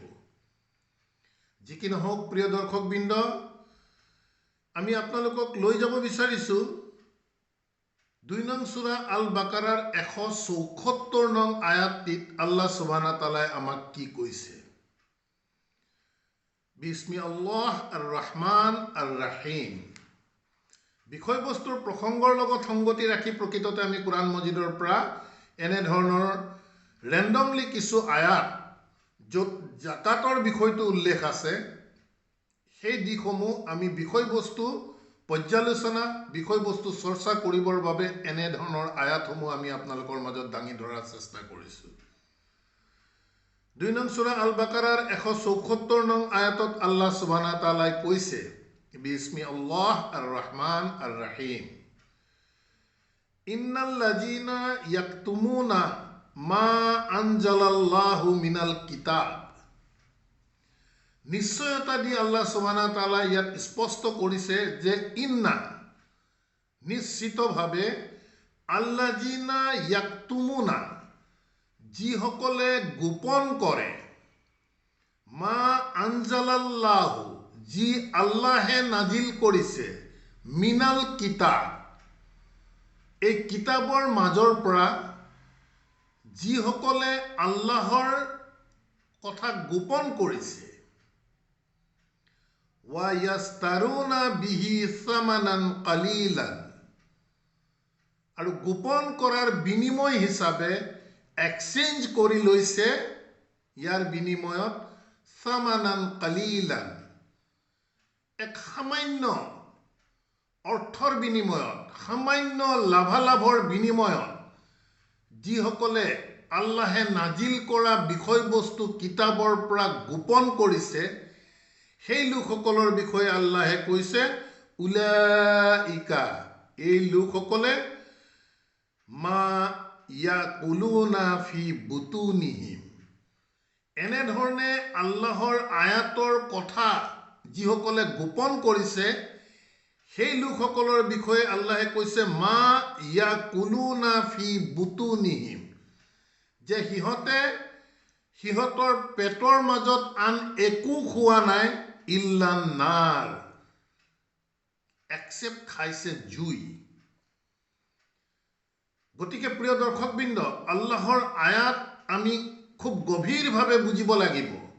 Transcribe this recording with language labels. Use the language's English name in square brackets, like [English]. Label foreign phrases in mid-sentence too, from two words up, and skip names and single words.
[Assamese] যি কি নহওক প্ৰিয় দৰ্শকবৃন্দ, আমি আপোনালোকক লৈ যাব বিচাৰিছোঁ 2 নং সূৰা আল বাকাৰাৰ 174 নং আয়াতটিত [Arabic] الله سبحانه تعالى [Assamese] আমাক কি কৈছে। [Arabic] بسم الله الرحمن الرحيم. [Assamese] বিষয়বস্তুৰ প্ৰসংগৰ লগত সংগতি ৰাখি প্ৰকৃততে আমি কুৰাণ মজিদৰ পৰা এনেধৰণৰ ৰেণ্ডমলি কিছু আয়াত য'ত জাকাতৰ বিষয়টো উল্লেখ আছে, সেই দিশসমূহ আমি বিষয়বস্তু পৰ্যালোচনা, বিষয়বস্তু চৰ্চা কৰিবৰ বাবে এনেধৰণৰ আয়াতসমূহ আমি আপোনালোকৰ মাজত দাঙি ধৰাৰ চেষ্টা কৰিছোঁ। 2 নং সূৰা আল বাকাৰাৰ 174 নং আয়াতত [Arabic] الله سبحانه تعالى [Assamese] কৈছে, [Arabic] بسم الله الرحمن الرحيم إن الذين يكتمون ما أنزل الله من الكتاب. [Assamese] নিশ্চয়তা দি [Arabic] الله سبحانه تعالى [Assamese] ইয়াত স্পষ্ট কৰিছে যে ইন্না নিশ্চিতভাৱে, [Arabic] الذين يكتمون [Assamese] যিসকলে গোপন কৰে, [Arabic] ما أنزل الله [Assamese] যি আল্লাহে নাজিল কৰিছে, [Arabic] من الكتاب [Assamese] এই কিতাবৰ মাজৰ পৰা যিসকলে আল্লাহৰ কথা গোপন কৰিছে, [Arabic] ويشترون به ثمنا قليلا [Assamese] আৰু গোপন কৰাৰ বিনিময় হিচাপে এক্সচেঞ্জ কৰি লৈছে, ইয়াৰ বিনিময়ত [Arabic] ثمنا قليلا [Assamese] এক সামান্য অৰ্থৰ বিনিময়ত, সামান্য লাভালাভৰ বিনিময়ত যিসকলে আল্লাহে নাজিল কৰা বিষয়বস্তু কিতাবৰ পৰা গোপন কৰিছে, সেই লোকসকলৰ বিষয়ে আল্লাহে কৈছে উলাইকা এই লোকসকলে [Arabic] ما يأكلون في بطونهم [Assamese] এনেধৰণে আল্লাহৰ আয়াতৰ কথা যিসকলে গোপন কৰিছে, সেই লোকসকলৰ বিষয়ে আল্লাহে কৈছে মা [Arabic] يأكلون في بطونهم [Assamese] যে সিহঁতে সিহঁতৰ পেটৰ মাজত আন একো খোৱা নাই [Arabic] إلا نار, [Assamese] এক্সেপ্ট খাইছে জুই। গতিকে প্ৰিয় দৰ্শকবৃন্দ, আল্লাহৰ আয়াত আমি খুব গভীৰভাৱে বুজিব লাগিব।